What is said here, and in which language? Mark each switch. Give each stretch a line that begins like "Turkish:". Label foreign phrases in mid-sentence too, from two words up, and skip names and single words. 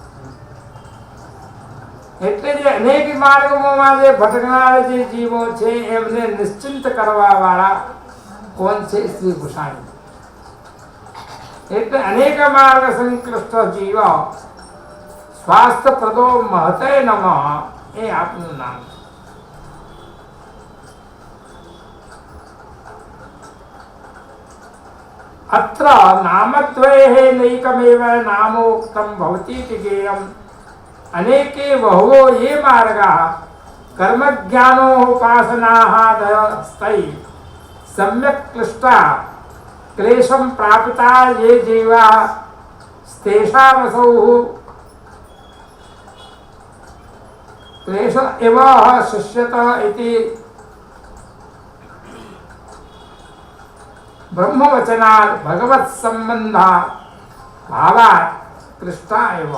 Gujarati: એટલે જે અનેક માર્ગોમાં જે ભટકનાર જે જીવો છે એમને નિશ્ચિંત કરવા વાળા કોણ છે? શ્રી કૃષ્ણ. એટલે
Sanskrit: अनेक मार्ग संकृष्ट जीव स्वास्थ्य प्रदो महते नमः
Gujarati: એ આપનું નામ છે.
Sanskrit: अत्र नामद्वयः नैकमेव नामोक्तं भवतीति ज्ञेयम्. अनेके बहवो ये मार्गाः कर्मज्ञानोपासनाः दयस्तैः सम्यक् क्लिष्टा क्लेशं प्रापिता ये जीवाः तेषामसौ क्लेश एव शिष्यत इति ब्रह्मवचनात् भगवत संबंधा भावात् कृष्णा एव.